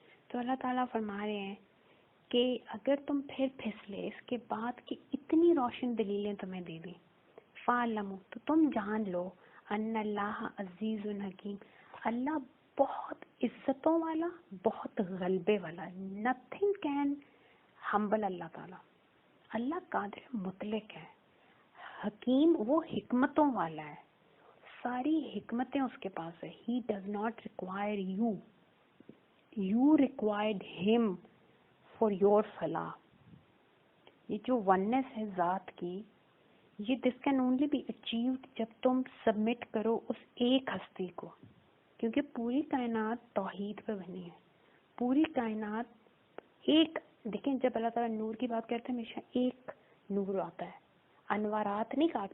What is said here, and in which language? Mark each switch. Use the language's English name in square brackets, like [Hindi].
[Urdu] تو اللہ تعالیٰ فرما رہے ہیں کہ اگر تم پھر پھسلے اس کے بعد کہ اتنی روشن دلیلیں تمہیں دے دی, [Arabic] فَعْلَمُوا, [Urdu] تو تم جان لو, [Arabic] ان اللہ عزیز حکیم, [Urdu] اللہ بہت عزتوں والا, بہت غلبے والا. [English] nothing can humble [Urdu] اللہ تعالیٰ. اللہ قادر مطلق ہے, حکیم, وہ حکمتوں والا ہے, ساری حکمتیں اس کے پاس ہے. [English] He does not require you. You required him for your فلاح. [Urdu] یہ جو وننس ہے ذات کی, یہ [English] this can only be achieved [Urdu] جب تم سبمٹ کرو اس ایک ہستی کو, کیونکہ پوری کائنات توحید پہ بنی ہے. پوری کائنات ایک, دیکھیں جب اللہ تعالیٰ نور کی بات کرتے ہیں ہمیشہ ایک نور آتا ہے, انوارات نہیں کہا.